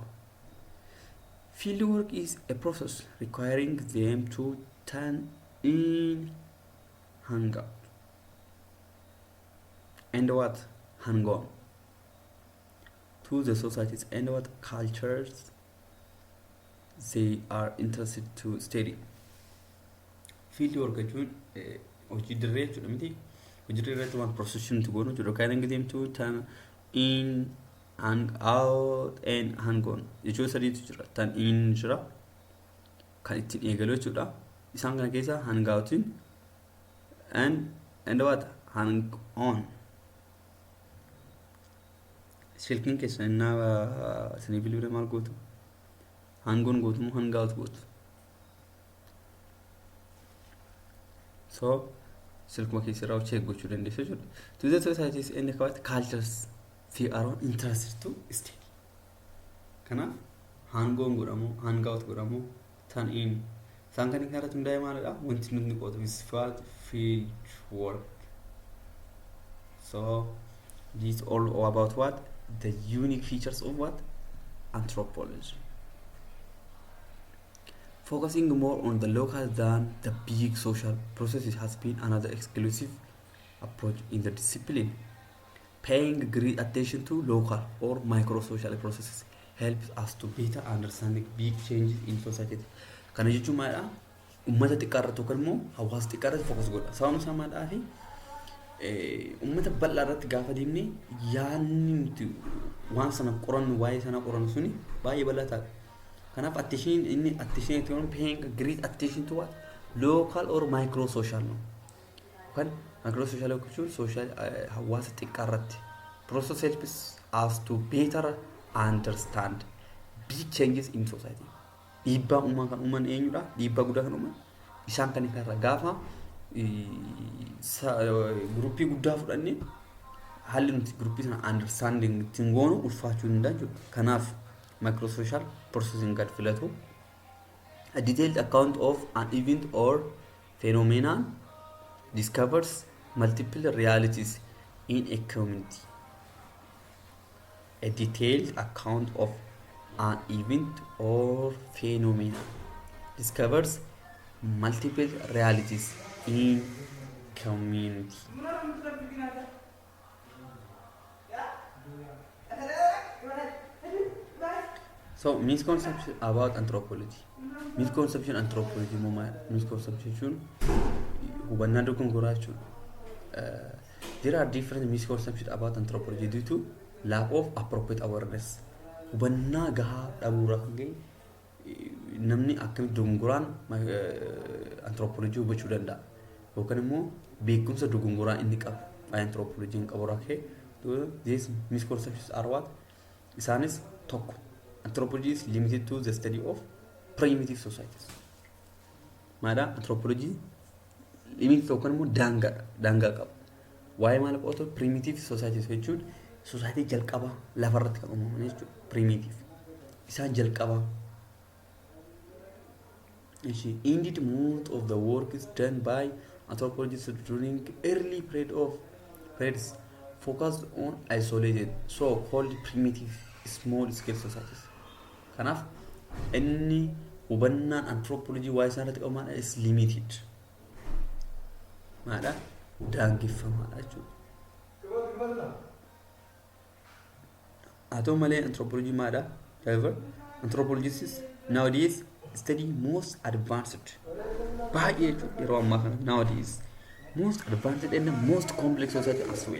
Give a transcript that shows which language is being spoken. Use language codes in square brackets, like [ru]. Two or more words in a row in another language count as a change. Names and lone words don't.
[en] Fieldwork is a process requiring them to turn in hang out and what hang on to the societies and what cultures they are interested to study. [om] Fieldwork jechuun hojii dirree jechuudha miti. Hojii dirree irratti waan [en] procession to go [om] no jechuudha. [en] Requiring them to turn in hang out and hang on [om] jechuun sadiitu jira. [en] Turn in [om] jira kan ittiin eegalu jechuudha. Isaan kana keessa [en] hang outin and what hang on. [om] Silkiin keessa innaa isinii bilbila maal gootu? [en] Hang on [om] gootu moo [en] hang out [om] gootu? So silkuma keessa irraa check gochuu dandeessu jechuudha. [en] To the societies and the cultures they are interested to study. [om] Kanaaf [en] hang on [om] godhamu, [en] hang out [om] godhamu, [en] turn in. [om] Isaan kan irratti hundaa'e maalidha? Wanti nuti qotu [en] is field work. So this is all about what? The unique features of what? Anthropology. Focusing more on the local than the big social processes has been another exclusive approach in the discipline. Paying great attention to local or micro-social processes helps us to better understand big changes in society. [om] Kana jechuun maalidha? Uummata xiqqaa irratti yookaan immoo hawaasa xiqqaa irratti focus godha. Sababni isaa maalidhaa fi uummata bal'aa irratti gaafa deemnee yaadni nuti waan sana qorannu waa'ee sana qorannu suni baay'ee bal'aa ta'a. [en] Kanaaf attention to paying great attention to what? Local or micro social no. Kan micro social [om] jechuun social hawaasa xiqqaa irratti [en] process helps us to better understand big changes in society. [om] Dhiibbaa uumaa kan uuman eenyudha? Dhiibbaa guddaa kan uuman isaan kan irra gaafa gruppii guddaa fudhannee haalli nuti gruppii sana understanding ittiin goonu ulfaachuu hin danda'u. Kanaaf [en] microsocial processing [om] gad filatu. [en] A detailed account of an event or phenomenon discovers multiple realities in a community. A detailed account of an event or phenomenon discovers multiple realities in community. So misconception about anthropology. Misconception anthropology misconception [om] hubannaa dogongoraa jechuudha. [en] There are different misconceptions about anthropology due to lack of appropriate awareness. [om] Hubannaa gahaa dhabuurraa kan ga'e namni akkamitti dogongoraan anthropology hubachuu danda'a. Yookaan immoo beekumsa dogongoraan inni qabu anthropology qaburraa ka'e. [en] These misconceptions are what? [om] Isaanis tokko. [en] Anthropology is limited to the study of primitive societies. [om] Maada anthropology limit yookaan immoo daangaa qaba. Waa'ee maal qo'atu [en] primitive societies [om] jechuun society jalqaba lafarratti kan uumaman jechuudha. Primitive. Isaan jalqaba. [en] Indeed, most of the work is done by anthropologists during early periods focused on isolated, so-called primitive, small-scale societies. [om] Kanaaf inni hubannaan anthropology waa'ee isaan irratti qabu [en] is limited. [om] Maadha daangeffamaadha jechuudha. Haa ta'u malee anthropology maadha? [en] However, anthropologists nowadays study most advanced [om] baay'ee jechuudha yeroo ammaa kana [en] nowadays most advanced and most complex society as well.